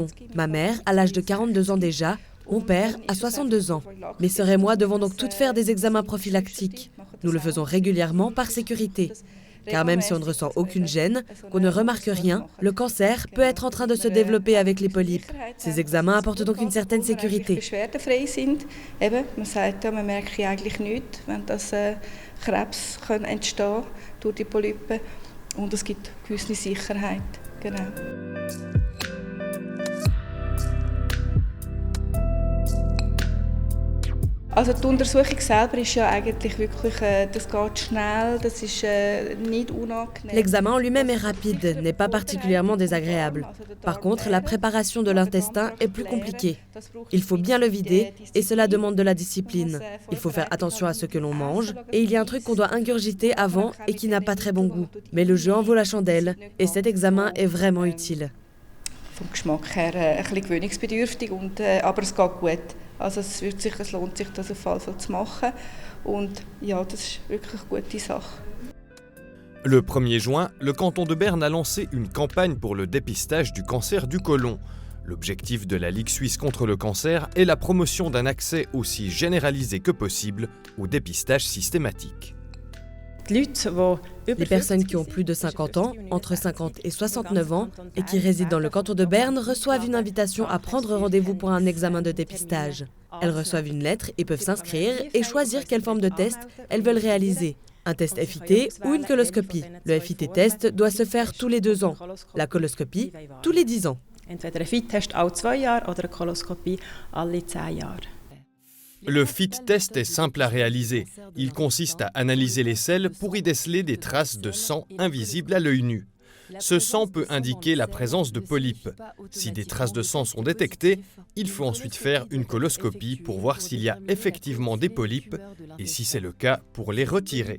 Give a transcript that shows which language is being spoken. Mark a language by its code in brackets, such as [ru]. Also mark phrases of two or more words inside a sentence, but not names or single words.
[fr] Ma mère, à l'âge de 42 ans déjà, mon père, à 62 ans. Mes sœurs et moi devons donc toutes faire des examens prophylactiques. Nous le faisons régulièrement par sécurité. Car même si on ne ressent aucune gêne, qu'on ne remarque rien, le cancer peut être en train de se développer avec les polypes. Ces examens apportent donc une certaine sécurité. [de] Und es gibt gewisse Sicherheit. Genau. Also die Untersuchung selber ist ja eigentlich wirklich, das geht schnell, das ist nicht unangenehm. [fr] L'examen en lui-même est rapide, n'est pas particulièrement désagréable. Par contre, la préparation de l'intestin est plus compliquée. Il faut bien le vider et cela demande de la discipline. Il faut faire attention à ce que l'on mange et il y a un truc qu'on doit ingurgiter avant et qui n'a pas très bon goût. Mais le jeu en vaut la chandelle et cet examen est vraiment utile. [de] Vom Geschmack her ein bisschen gewöhnungsbedürftig, aber es geht gut. Also es lohnt sich, das auf jeden Fall zu machen. Und ja, das ist wirklich eine gute Sache. [fr] Le 1er juin, le canton de Berne a lancé une campagne pour le dépistage du cancer du côlon. L'objectif de la Ligue suisse contre le cancer est la promotion d'un accès aussi généralisé que possible au dépistage systématique. Les personnes qui ont plus de 50 ans, entre 50 et 69 ans, et qui résident dans le canton de Berne reçoivent une invitation à prendre rendez-vous pour un examen de dépistage. Elles reçoivent une lettre et peuvent s'inscrire et choisir quelle forme de test elles veulent réaliser. Un test FIT ou une coloscopie. Le FIT test doit se faire tous les 2 ans. La coloscopie, tous les 10 ans. [de] Entweder ein FIT-Test alle 2 Jahre oder eine Koloskopie alle 10 Jahre. [fr] Le FIT-test est simple à réaliser. Il consiste à analyser les selles pour y déceler des traces de sang invisibles à l'œil nu. Ce sang peut indiquer la présence de polypes. Si des traces de sang sont détectées, il faut ensuite faire une coloscopie pour voir s'il y a effectivement des polypes et si c'est le cas, pour les retirer.